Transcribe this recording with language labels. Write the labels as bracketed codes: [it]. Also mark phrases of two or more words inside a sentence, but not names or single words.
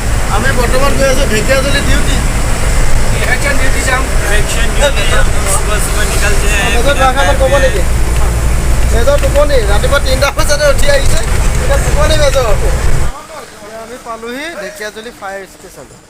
[as] আমি বৰ্তমান গৈ আছোঁ ঢেকীয়াজুলি ডিউটি। [en] election duty [hi] से हम सुबह सुबह निकलते हैं। [as] ক'ব নেকি মেজৰ টোপনি ৰাতিপুৱা 3টা বজাতে উঠি আহিছে এতিয়া টোপনি মেজৰ। আমি পালোহি ঢেকীয়াজুলি [en] fire station.